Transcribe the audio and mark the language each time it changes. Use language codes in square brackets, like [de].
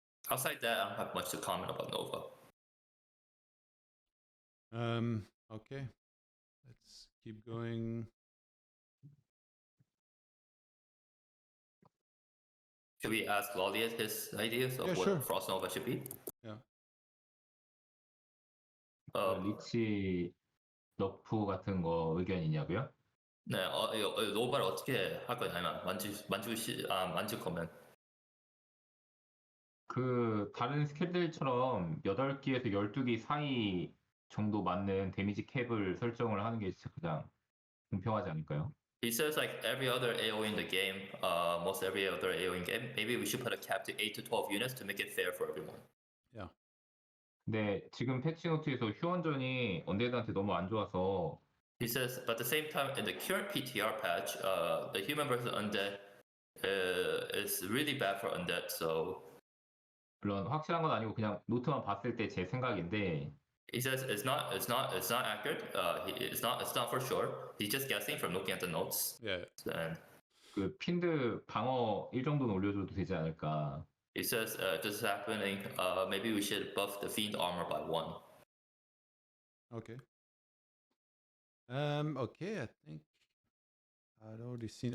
[en] Outside that, I don't have much to comment about Nova. Okay, let's keep going. Should we ask LawLiet his ideas of what Frost Nova should be? Yeah. [ko] 리치 너프 같은 거 의견 있냐고요? 네, 노바를 어떻게 할 거냐면 만질 거면 그 다른 스킬들처럼 8기에서 12기 사이 정도 맞는 데미지 캡을 설정을 하는 게 진짜 가장 공평하지 않을까요? [en] He says like every other AoE in the game, most every other AoE in game, maybe we should put a cap to 8 to 12 units to make it fair for everyone. Yeah. [ko] 근데 지금 패치 노트에서 휴원전이 언데드한테 너무 안 좋아서 [en] He says, but at the same time, in the current PTR patch, the human versus undead is really bad for undead. So [ko] 물론 확실한 건 아니고 그냥 노트만 봤을 때 제 생각인데. [en] He says it's not accurate. It's not for sure. He's just guessing from looking at the notes. Yeah. And [ko] 그 핀드 방어 1 정도는 올려줘도 되지 않을까. [en] He says this is happening. Maybe we should buff the fiend armor by 1. Okay. Okay, I think I'd already seen.